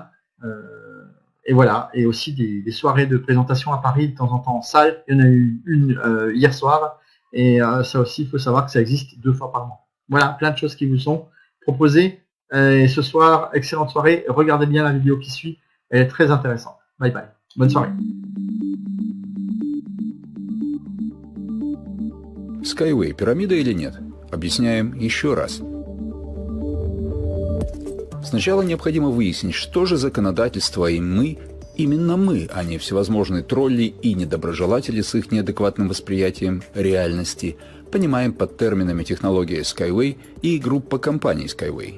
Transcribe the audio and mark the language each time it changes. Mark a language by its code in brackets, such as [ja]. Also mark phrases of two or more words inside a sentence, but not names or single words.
[fr] Et voilà, et aussi des soirées de présentation à Paris de temps en temps en salle. Il y en a eu une hier soir. Et ça aussi, il faut savoir que ça existe 2 fois par mois. Voilà, plein de choses qui vous sont proposées. Et ce soir, excellente soirée. Regardez bien la vidéo qui suit. Elle est très intéressante. Bye bye. Bonne soirée. [ru] Skyway – пирамида или нет? Объясняем еще раз. Сначала необходимо выяснить, что же законодательство и мы, именно мы, а не всевозможные тролли и недоброжелатели с их неадекватным восприятием реальности, понимаем под терминами технология Skyway и группа компаний Skyway.